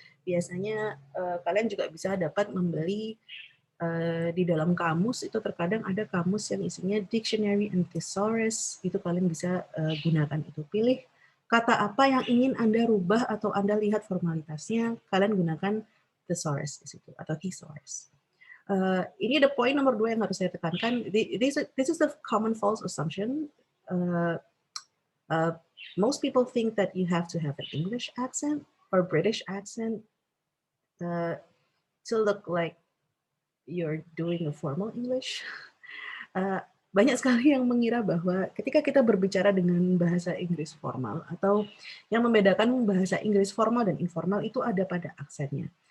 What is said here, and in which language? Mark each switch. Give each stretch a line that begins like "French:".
Indonesian: Biasanya kalian juga bisa dapat membeli di dalam kamus itu terkadang ada kamus yang isinya
English: dictionary and thesaurus.
Indonesian: Itu kalian bisa gunakan itu. Pilih kata apa yang ingin Anda rubah atau Anda lihat formalitasnya, kalian gunakan thesaurus di situ atau thesaurus. Ini ada poin nomor 2 yang harus saya tekankan.
English: This is the common false assumption. Most people think that you have to have an English accent or British accent to look like you're doing a formal English.
Indonesian: Banyak sekali yang mengira bahwa ketika kita berbicara dengan bahasa Inggris formal atau yang membedakan bahasa Inggris formal dan informal itu ada pada aksennya.